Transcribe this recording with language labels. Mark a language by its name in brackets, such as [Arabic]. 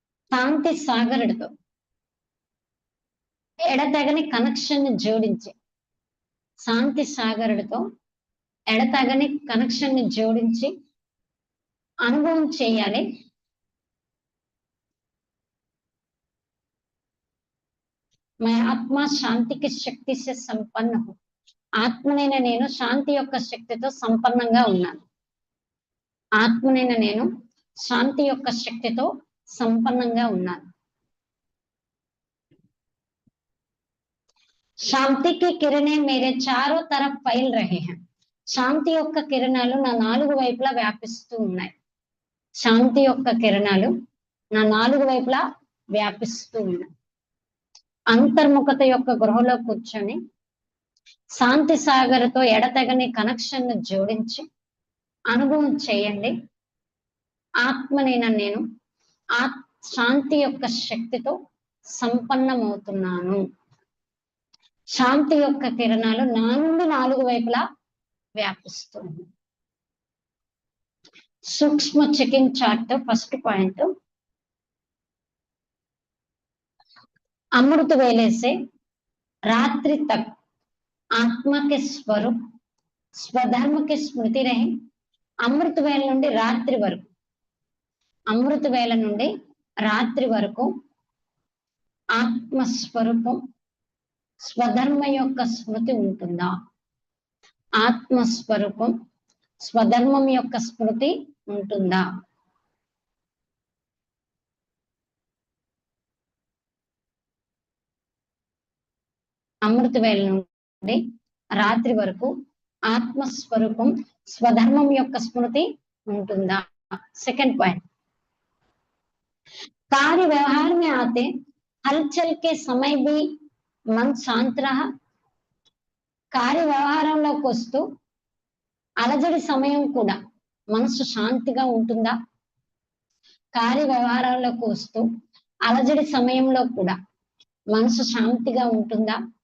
[Telugu] శాంతి సాగరుడితో ఎడతెగని కనెక్షన్ జోడించి శాంతి సాగరుడితో ఎడతెగని కనెక్షన్ జోడించి అనుభవం చేయాలి. [Hindi] मैं आत्मा शांति की शक्ति से संपन्न हूँ. [Telugu] ఆత్మనైన నేను శాంతి యొక్క శక్తితో సంపన్నంగా ఉన్నాను. ఆత్మనైన నేను శాంతి యొక్క శక్తితో సంపన్నంగా ఉన్నాను. [Hindi] శాంతి की किरणें मेरे चारों तरफ फैल रहे हैं. [Telugu] శాంతి యొక్క కిరణాలు నా నాలుగు వైపులా వ్యాపిస్తూ ఉన్నాయి. శాంతి యొక్క కిరణాలు నా నాలుగు వైపులా వ్యాపిస్తూ ఉన్నాయి. అంతర్ముఖత యొక్క గృహలో కూర్చొని శాంతి సాగర్తో ఎడతెగని కనెక్షన్ జోడించి అనుభవం చేయండి. ఆత్మనైన నేను శాంతి యొక్క శక్తితో సంపన్నమవుతున్నాను. శాంతి యొక్క కిరణాలు నా నుండి నాలుగు వైపులా వ్యాపిస్తుంది. [Hindi] सूक्ष्म चेकिंग चार्ट फर्स्ट पॉइंट अमृत वेले से रात्रि तक आत्मा के स्वरूप स्वधर्म की स्मृति रहे. [Telugu] अमृत वेल నుండి రాత్రి వరకు అమృత వేళ నుండి రాత్రి వరకు ఆత్మ స్వరూపం స్వధర్మ యొక్క స్మృతి ఉంటుందా? ఆత్మ స్వరూపం స్వధర్మం యొక్క స్మృతి ఉంటుందా? అమృత వేళ నుండి రాత్రి వరకు ఆత్మస్వరూపం స్వధర్మం యొక్క స్మృతి ఉంటుందా? [Hindi] सेकंड पॉइंट कार्य व्यवहार में आते हलचल के समय भी मन शांत रहा. [Telugu] कार्य వ్యవహారంలోకి వస్తూ అలజడి సమయం కూడా మనసు శాంతిగా ఉంటుందా? కార్య వ్యవహారాల్లోకి వస్తూ అలజడి సమయంలో కూడా మనసు శాంతిగా ఉంటుందా?